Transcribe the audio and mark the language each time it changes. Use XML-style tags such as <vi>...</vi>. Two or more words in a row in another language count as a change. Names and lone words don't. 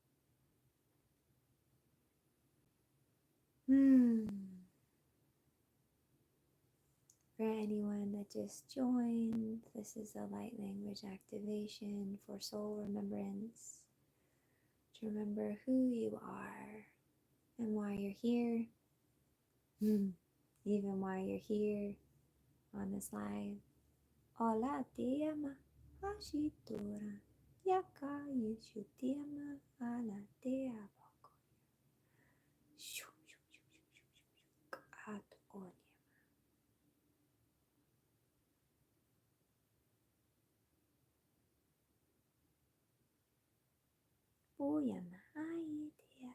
<en>For anyone that just joined, this is a light language activation for soul remembrance. To remember who you are and why you're here. Even while you're here on this live. Hola, te ama, ashitora. Yaka yushu te ama, ala te abako. Shu shu shu shu shu shu. Kat onya. Boyama aitea.</en>